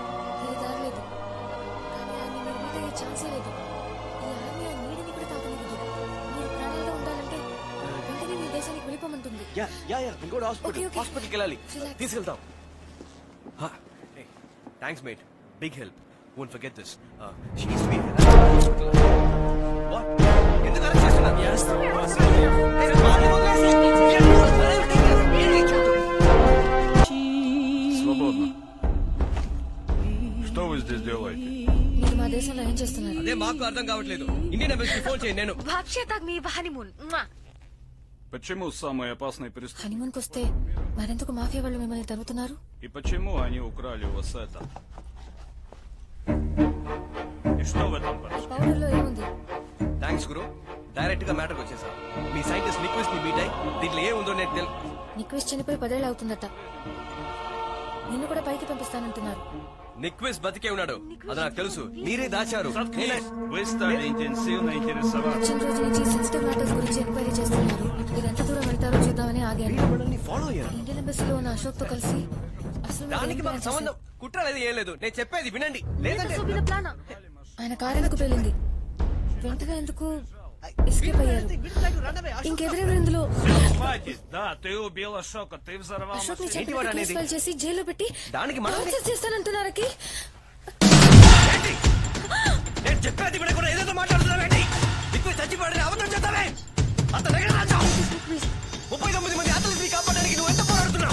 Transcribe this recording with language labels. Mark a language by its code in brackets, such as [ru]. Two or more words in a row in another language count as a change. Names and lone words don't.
[te] వేరే దారి లేదు. కానీ ఆయన మీరు మీద ఏ ఛాన్సే లేదు. ఈ ఆర్మీ ఆ నీడని కూడా తాకనివ్వదు. మీరు ప్రాణాలతో ఉండాలంటే వెంటనే మీ దేశానికి వెళ్ళిపోమంటుంది. హాస్పిటల్కి వెళ్ళాలి. [en] Relax. [te] తీసుకెళ్తాం. [en] thanks mate, big help. Won't forget this. She needs to be in the hospital. What? [te] ఎందుకు అరెస్ట్ చేస్తున్నారు? [ru] Свободно. Что вы здесь делаете? [te] మీరు మా దేశంలో ఏం చేస్తున్నారు? అదే మాకు అర్థం కావట్లేదు. ఇండియన్ ఎంబసీకి ఫోన్ చేయండి. నేను [ru] Вообще так [te] మీ హనీమూన్. [ru] Почему самые опасные преступники? [te] హనీమూన్ కొస్తే మరెందుకు మాఫియా వాళ్ళు మిమ్మల్ని తరుగుతున్నారు? [ru] И почему они украли у вас это? И что в этом происходит? [te] పౌడర్లో ఏముంది? థ్యాంక్స్ గురు. డైరెక్ట్ గా మ్యాటర్కి వచ్చేసా. మీ సైంటిస్ట్ నిక్విస్ట్ ని మీట్ అయి దీంట్లో ఏ ఉందో నేను నిక్విస్ట్ చనిపోయి 10 ఏళ్ళు అవుతుందట. నిన్ను కూడా పైకి పంపిస్తానంటున్నారు. నిక్విస్ట్ బతికే ఉన్నాడు, అది నాకు తెలుసు. మీరే దాచారు. [ru] Вы стали интенсивно интересоваться. [te] వచ్చిన రోజు నుంచి [en] sensitive matters [te] గురించి ఎంక్వైరీ చేస్తున్నారు. మీరు ఎంత దూరం వెళ్తారో చూద్దామని ఆగాను. ఫాలో అయ్యారు. ఇండియన్ ఎంబసీలో ఉన్న అశోక్ తో కలిసి అసలు మీరు దానికి ఏం మాకు ప్లాన్ సంబంధం కుట్ర లేదు, ఏం లేదు. నేను చెప్పేది వినండి. లేదంటే చేశారు? ఆయన కారు ఎందుకు పేలింది? వెంటనే ఎందుకు ఎస్కేప్ అయ్యారు? ఇంకెవరెవరు ఇందులో? [ru] Хватит! Да, ты убил Ашока, ты взорвал [te] అశోక్ ని [ru] машину. [te] చెప్పి కేసు ఫైల్ చేసి జైల్లో పెట్టి దానికి మనం టార్చర్ చేస్తానంటున్నారకి. నేను చెప్పేది వినకుండా ఏదేదో మాట్లాడుతున్నావేంటి? నిక్విస్ట్ చచ్చిపోయాడని అబద్ధం చెప్తావే. అతను దగ్గర రాజా 39 మంది అథ్లెట్స్ కాపాడడానికి నువ్వు ఎంత పోరాడుతున్నావు?